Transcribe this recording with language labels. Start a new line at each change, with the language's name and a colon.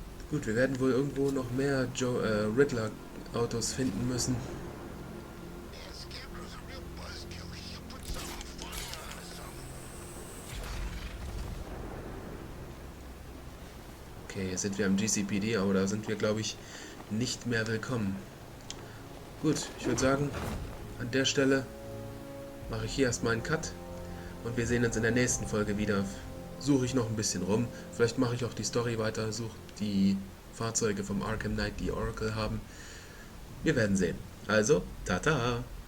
German: Gut, wir werden wohl irgendwo noch mehr Riddler-Autos finden müssen.
English: Yeah, Scarecrow's a real buzzkill. He'll put something funny on us.
German: Okay, jetzt sind wir am GCPD, aber da sind wir, glaube ich, nicht mehr willkommen. Gut, ich würde sagen, an der Stelle mache ich hier erstmal einen Cut und wir sehen uns in der nächsten Folge wieder. Suche ich noch ein bisschen rum, vielleicht mache ich auch die Story weiter, suche die Fahrzeuge vom Arkham Knight, die Oracle haben. Wir werden sehen. Also, tata!